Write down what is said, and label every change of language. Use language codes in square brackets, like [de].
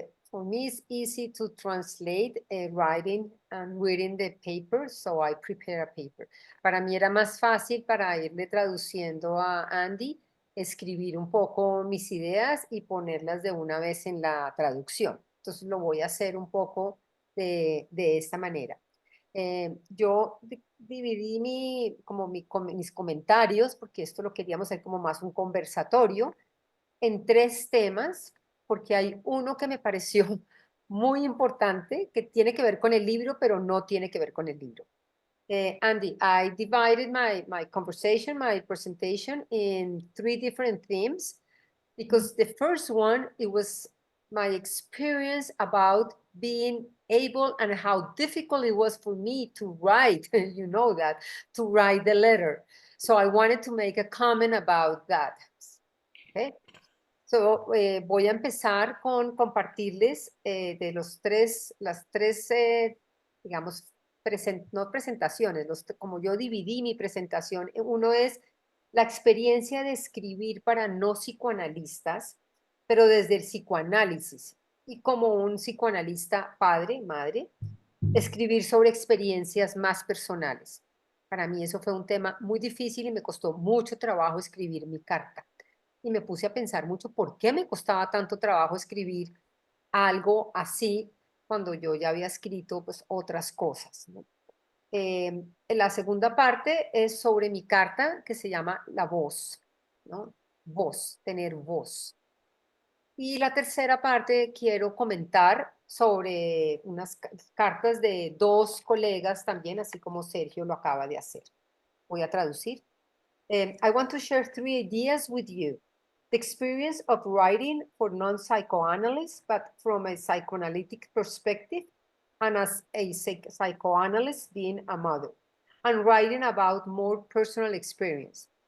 [en] For me, it's easy to translate writing and reading the paper, so I prepare a paper. [es] Para mí era más fácil para irle traduciendo a Andy, escribir un poco mis ideas y ponerlas de una vez en la traducción. Entonces lo voy a hacer un poco de esta manera. Yo dividí mis comentarios, porque esto lo queríamos hacer como más un conversatorio, en 3 temas, porque hay uno que me pareció muy importante, que tiene que ver con el libro, pero no tiene que ver con el libro. [en] Andy, I divided my conversation, my presentation in 3 different themes, because the first one, it was my experience about being able and how difficult it was for me to write, you know that, to write the letter. So I wanted to make a comment about that. Okay. [es] So, voy a empezar con compartirles de las tres, digamos, no presentaciones, como yo dividí mi presentación. Uno es la experiencia de escribir para no psicoanalistas, pero desde el psicoanálisis. Y como un psicoanalista padre, madre, escribir sobre experiencias más personales. Para mí eso fue un tema muy difícil y me costó mucho trabajo escribir mi carta. Y me puse a pensar mucho por qué me costaba tanto trabajo escribir algo así cuando yo ya había escrito pues otras cosas, ¿no? La segunda parte es sobre mi carta que se llama La Voz, ¿no? Voz, tener voz. Y la tercera parte quiero comentar sobre unas cartas de 2 colegas también, así como Sergio lo acaba de hacer. Voy a traducir. [en] I want to share 3 ideas with you. The experience of writing for non-psychoanalysts, but from a psychoanalytic perspective, and as a psychoanalyst being a mother, and writing about more personal experience.